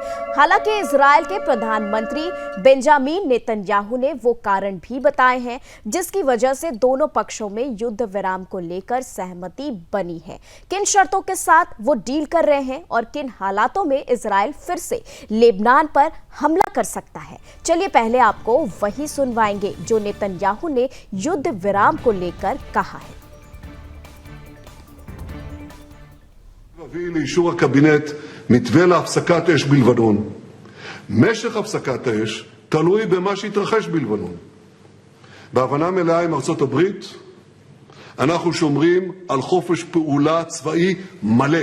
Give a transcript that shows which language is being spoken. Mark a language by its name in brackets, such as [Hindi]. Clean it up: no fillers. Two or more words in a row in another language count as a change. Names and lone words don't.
[Hindi] हालांकि इजराइल के प्रधानमंत्री बेंजामिन नेतन्याहू ने वो कारण भी बताए हैं जिसकी वजह से दोनों पक्षों में युद्ध विराम को लेकर सहमति बनी है। किन शर्तों के साथ वो डील कर रहे हैं और किन हालातों में इजराइल फिर से लेबनान पर हमला कर सकता है, चलिए पहले आपको वही सुनवाएंगे जो नेतन्याहू ने युद्ध विराम को लेकर कहा है। [Hebrew] להביא לאישור הקבינט מתווה להפסקת אש בלבנון. משך הפסקת האש תלוי במה שיתרחש בלבנון. בהבנה מלאה עם ארצות הברית אנחנו שומרים על חופש פעולה צבאי מלא.